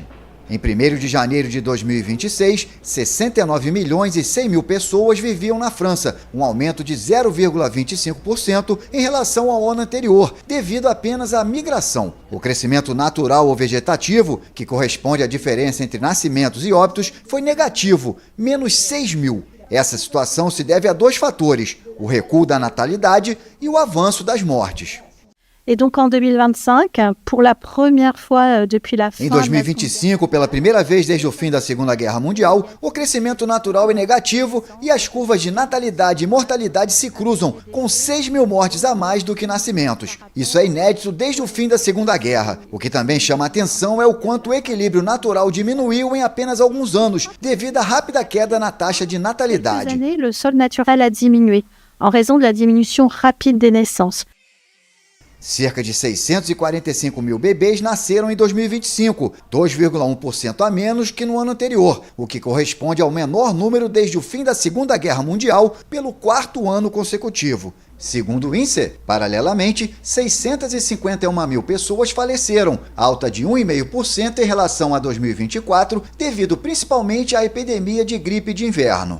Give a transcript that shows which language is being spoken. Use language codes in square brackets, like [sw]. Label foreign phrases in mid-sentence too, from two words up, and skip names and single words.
[pt] Em 1º de janeiro de 2026, 69 milhões e 100 mil pessoas viviam na França, um aumento de 0,25% em relação ao ano anterior, devido apenas à migração. O crescimento natural ou vegetativo, que corresponde à diferença entre nascimentos e óbitos, foi negativo, menos 6 mil. Essa situação se deve a dois fatores: o recuo da natalidade e o avanço das mortes. [fr] Et donc en 2025, pour la première fois depuis la fin. [pt] Em 2025, pela primeira vez desde o fim da Segunda Guerra Mundial, o crescimento natural é negativo e as curvas de natalidade e mortalidade se cruzam, com 6 mil mortes a mais do que nascimentos. Isso é inédito desde o fim da Segunda Guerra. O que também chama a atenção é o quanto o equilíbrio natural diminuiu em apenas alguns anos, devido à rápida queda na taxa de natalidade. [fr] Cette année, le solde naturel a diminué, en raison de la diminution rapide des naissances. [pt] Cerca de 645 mil bebês nasceram em 2025, 2,1% a menos que no ano anterior, o que corresponde ao menor número desde o fim da Segunda Guerra Mundial pelo 4º ano consecutivo. Segundo o INSEE, paralelamente, 651 mil pessoas faleceram, alta de 1,5% em relação a 2024, devido principalmente à epidemia de gripe de inverno.